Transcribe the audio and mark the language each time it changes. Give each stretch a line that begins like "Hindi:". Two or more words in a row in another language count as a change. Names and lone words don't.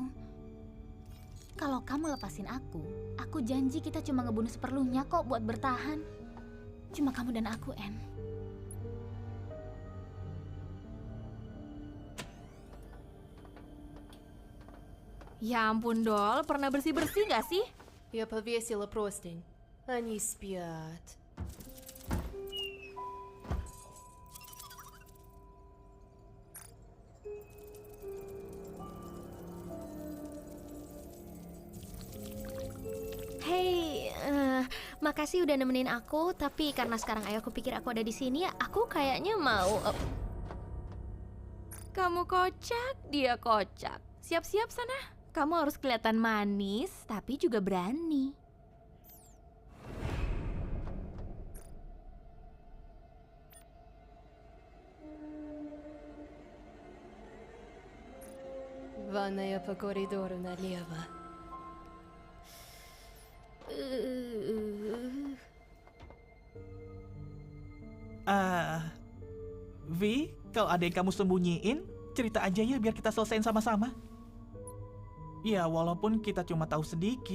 Indonesian: Kalau kamu lepasin aku janji kita cuma ngebunuh seperlunya kok buat bertahan. Cuma kamu dan aku, En. Ya ampun, Dol. Pernah bersih-bersih nggak sih?
Russian: Я повесила простынь. Они спят.
Indonesian: Hey, makasih udah nemenin aku. Tapi karena sekarang ayahku pikir aku ada di sini, aku kayaknya mau. Kamu kocak, dia kocak. Siap-siap sana. Kamu harus kelihatan manis, tapi juga berani.
Russian: Ванная по коридору налево.
Indonesian: Vi, kalau ada yang kamu sembunyiin, cerita aja ya biar kita selesaiin sama-sama. Ya, walaupun kita cuma tahu sedikit.